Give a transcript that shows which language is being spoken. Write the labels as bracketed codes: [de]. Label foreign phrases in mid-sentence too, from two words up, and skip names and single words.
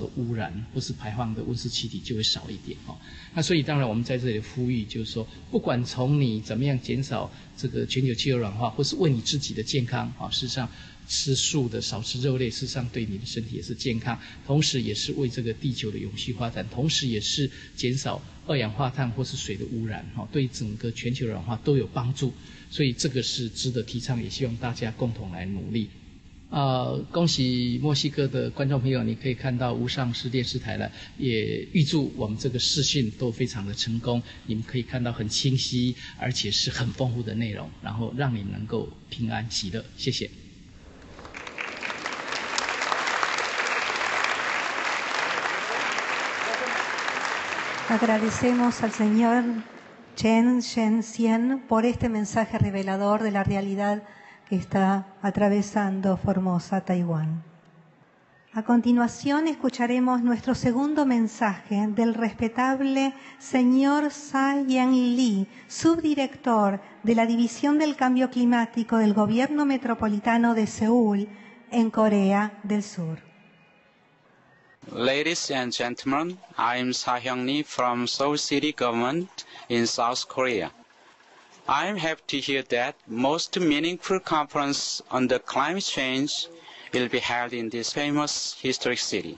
[zh] 污染或是排放的温室气体就会少一点那所以当然我们在这里呼吁，就是说，不管从你怎么样减少这个全球气候暖化，或是为你自己的健康事实上吃素的、少吃肉类，事实上对你的身体也是健康，同时也是为这个地球的永续发展，同时也是减少二氧化碳或是水的污染对整个全球暖化都有帮助。所以这个是值得提倡，也希望大家共同来努力。恭喜墨西哥的观众朋友，你可以看到无上师电视台了，也预祝我们这个视讯都非常的成功，你们可以看到很清晰，而且是很丰富的内容，然后让你能够平安喜乐。谢谢。 [es] Agradecemos al señor Chen Shen-Sien por este mensaje revelador de la realidad que está atravesando Formosa, Taiwán. A continuación escucharemos nuestro segundo mensaje del respetable señor Sa-Yen Lee, subdirector de la División del Cambio Climático del Gobierno Metropolitano de Seúl, en Corea del Sur. [en] Ladies and gentlemen, I'm Sa-Hyung Lee from Seoul City Government in South Korea. I'm happy to hear that most meaningful conference on the climate change will be held in this famous historic city.